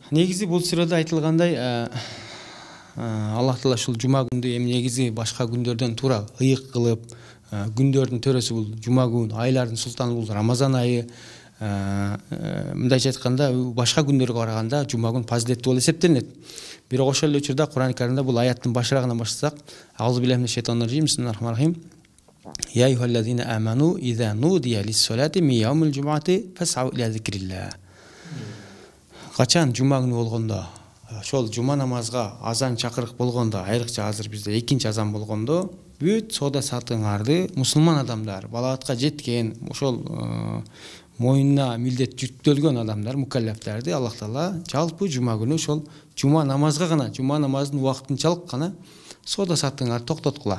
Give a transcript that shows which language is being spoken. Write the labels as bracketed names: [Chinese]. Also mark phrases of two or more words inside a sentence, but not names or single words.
[Kyrgyz] Негизи бул сүрөдө айтылгандай, Аллах Таала ушул жума күндү эми негизи башка күндөрдөн туура ыйык кылып, күндөрдүн төрөсү бул жума күн, айлардын султаны бул Рамазан айы. Мындайча айтканда, башка күндөргө караганда жума күн фазилеттүү болуп эсептелинет. Бирок ошол эле учурда Кур'ан Каримде бул аяттын башырагынан баштасак, [Arabic] أعوذ بالله من الشيطان الرجيم بسم الله الرحمن الرحيم. يا أيها الذين آمنوا إذا نودي للصلاة من يوم الجمعة فاسعوا إلى ذكر الله. [Kyrgyz] Качан жума күнү болгондо, ошол жума намазга азан чакырык болгондо, айрыкча азыр бизде экинчи азан болгондо, бүт сода сатыңарды мусулман адамдар, балагатка жеткен, ошол моюнуна милдет жүктөлгөн адамдар, мукаллафтарды Аллах Таала жалпы жума күнү ошол жума намазга гана, жума намазынын убактынчалык гана сода сатыңарды токтоткула.